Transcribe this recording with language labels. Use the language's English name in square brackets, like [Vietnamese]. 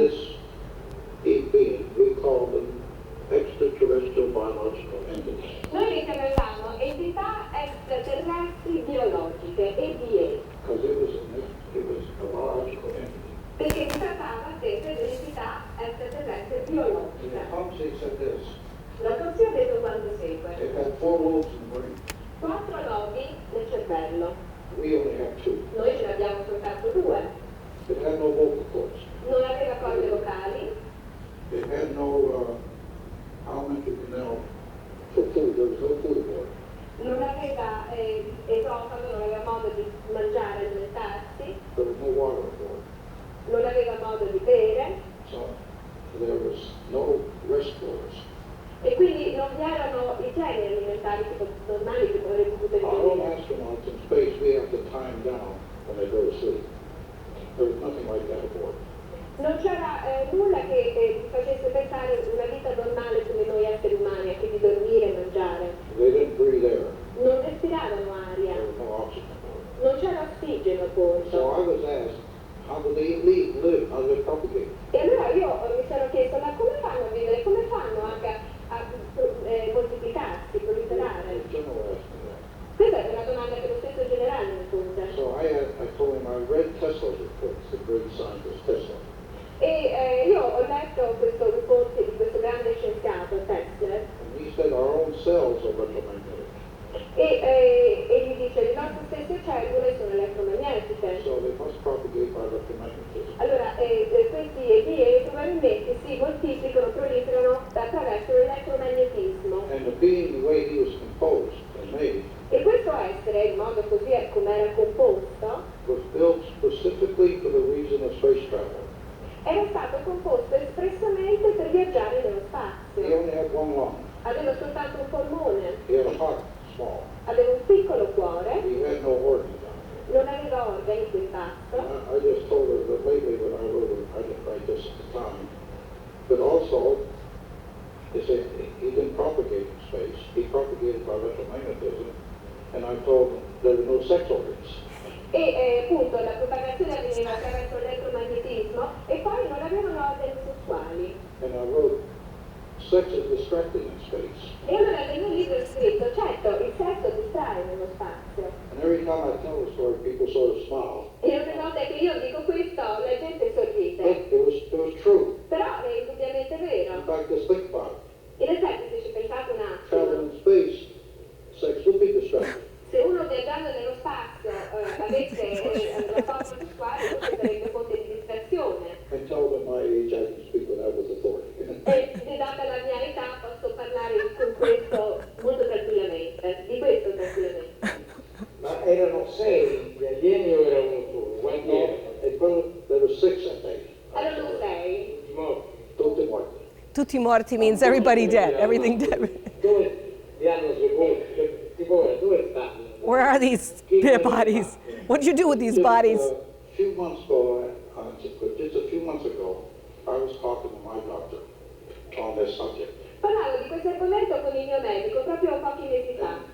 [English] This being, we call them extraterrestrial biological entities. [Italian] Noi li chiamavamo entità extraterrestri biologiche, EBA. [English] Because it was a biological entity. [Italian] Perché si trattava sempre di un'entità extraterrestre biologica. [English] Thompson said this. [Italian] L'autopsia ha detto quanto segue. [English] It had 4 lobes in the brain. [Italian] 4 lobi nel cervello. [English] We only have 2. [Italian] Noi ce ne abbiamo soltanto 2. [English] It had no vocal cords. [Italian] Non aveva corde vocali. [English] It had no alimentary canal for food. There was no food for it. [Italian] Non aveva esofago, non aveva modo di mangiare, alimentarsi. [English] There was no water for it. [Italian] Non aveva modo di bere. [English] So there was no reservoirs. [Italian] E quindi non vi erano i generi alimentari tipo normali che avremmo potuto [English] Our own [Italian] ritenere. [English] astronauts in space, we have to time down when they go to sleep. There was nothing like that aboard. [Italian] Non c'era nulla che facesse pensare una vita normale come noi esseri umani, anche di dormire e mangiare. [English] They didn't breathe air. [Italian] Non respiravano aria, [English] There was no oxygen aboard. [Italian] non c'era ossigeno a bordo. [English] So I was asked, how do they live? How do they propagate? [Italian] E allora io mi sono chiesto, ma come fanno a vivere? Come fanno anche a moltiplicarsi, proliferare? [English] The general asked me that. [Italian] Questa è una domanda che lo stesso generale mi pose. [English] So I told him I read Tesla's reports, the great scientist Tesla. [Italian] E io ho letto questo report di questo grande scienziato, Tesla, [English] And he said our own cells are electromagnetic. [Italian] e gli dice le nostre stesse cellule sono elettromagnetiche. [English] So they must propagate by electromagnetism. [Italian] Allora, questi EPA probabilmente si moltiplicano, proliferano attraverso l'elettromagnetismo. [English] And the being, the way he was composed and made, [Italian] E questo essere, in modo così come era composto, [English] was built specifically for the reason of space travel. [Italian] era stato composto espressamente per viaggiare nello [English] He [Italian] spazio. [English] only had one lung. [Italian] Aveva soltanto un polmone, [English] He had a heart, small. [Italian] aveva un piccolo cuore, [English] He had no organs on it. [Italian] non aveva organi qui in basso. [English] I just told her that lately when I wrote it, I didn't write this at the time, but also, they say he didn't propagate in space. He propagated by electromagnetism, and I told him there were no sex organs. [Italian] E appunto la propagazione avveniva attraverso l'elettromagnetismo e poi non avevano organi sessuali. [English] And I wrote, sex is distracting in space. [Italian] E allora nel mio libro ho scritto, certo, il sesso distrae nello spazio. [English] And every time I tell the story, people sort of smile. [Italian] E ogni volta che io dico questo, la gente sorride. [English] But it was true. [Italian] Però è indubbiamente vero. [English] In fact, just think about it. [Italian] In effetti, se ci pensate un [English] Travel [Italian] attimo, [English] in space, sex would be distracting. [Italian] se uno viaggiando nello spazio avesse rapporto sessuale, questo sarebbe fonte di distrazione. [English] I tell them my age, I can speak without with authority. [Italian] E data la mia età posso parlare con questo molto tranquillamente, di questo tranquillamente. Ma erano 6 gli alieni o era uno solo? Quanti erano? E quando [English] there were 6, I think. [Italian] Erano 6. Tutti morti. Tutti morti [English] means everybody dead, everything dead. [Italian] Dove li hanno sepolti? Dove stanno? [English] Where are these dead bodies? What did you do with these bodies? A few months ago, just a few months ago, I was talking to my doctor on this subject. [Italian] Parlavo di questo argomento con il mio medico proprio pochi mesi fa.